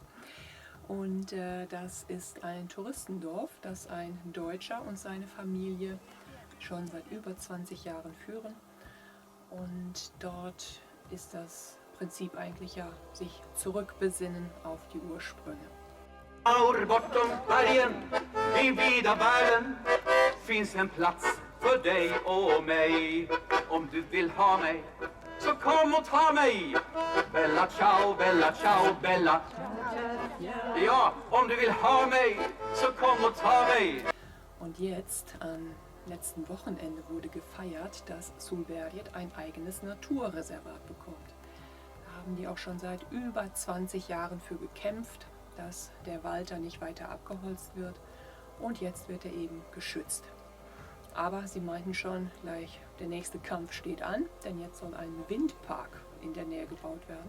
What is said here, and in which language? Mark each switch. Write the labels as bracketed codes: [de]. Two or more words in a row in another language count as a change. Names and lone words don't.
[de] Und das ist ein Touristendorf, das ein Deutscher und seine Familie schon seit über 20 Jahren führen. Und dort ist das Prinzip eigentlich sich zurückbesinnen auf die Ursprünge. [sv] Bortom bergen, i vida världen finns en plats för dig och mig. Om du vill ha mig, så kom och ta mig. [it] Bella ciao, bella ciao, bella. [sv] Ja, om du vill ha mig, så kom och ta mig. [de] Und jetzt, am letzten Wochenende, wurde gefeiert, dass Solberget ein eigenes Naturreservat bekommt. Da haben die auch schon seit über 20 Jahren für gekämpft, dass der Wald da nicht weiter abgeholzt wird. Und jetzt wird er eben geschützt. Aber sie meinten schon, gleich der nächste Kampf steht an, denn jetzt soll ein Windpark in der Nähe gebaut werden.